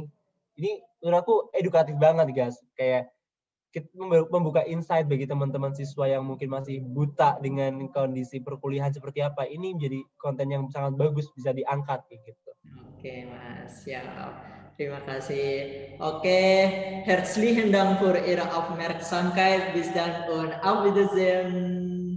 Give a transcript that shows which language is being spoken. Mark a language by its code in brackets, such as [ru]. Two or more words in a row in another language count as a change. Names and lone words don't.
[id] Ini menurut aku edukatif banget guys. Kayak kita membuka insight bagi teman-teman siswa yang mungkin masih buta dengan kondisi perkuliahan seperti apa. Ini menjadi konten yang sangat bagus, bisa diangkat gitu. Oke Mas, siap. Terima kasih. Oke, [de] herzlichen Dank für Ihre Aufmerksamkeit. Bis dann und auf Wiedersehen.